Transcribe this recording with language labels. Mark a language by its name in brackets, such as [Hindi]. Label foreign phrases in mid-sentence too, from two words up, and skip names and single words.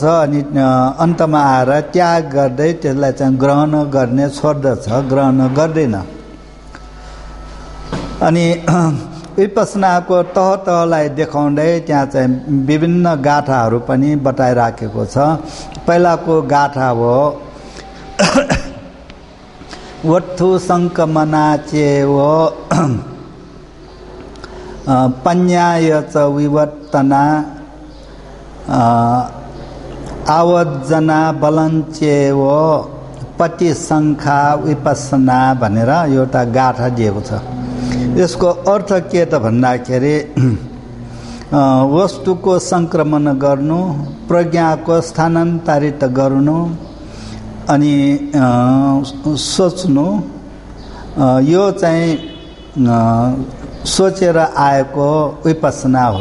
[Nepali] अनि अन्तमा आएर त्याग गर्दै त्यसलाई चाहिँ ग्रहण गर्ने छोड्दछ, ग्रहण गर्दैन। अनि विपसनाको तह तहलाई देखाउँदै त्यहाँ चाहिँ विभिन्न गाथाहरू पनि बताइराखेको छ। पहिलाको गाथा हो [Pali] वत्थु सङ्कमनाचेव पन्याय च विवर्तना आवजना बलञ्चेव पति सङ्खा विपसना [Nepali] भनेर एउटा गाथा दिएको छ। यसको अर्थ के त भन्दाखेरि वस्तुको सङ्क्रमण गर्नु, प्रज्ञाको स्थानान्तरित गर्नु अनि सोच्नु, यो चाहिँ सोचेर आएको विपसना हो।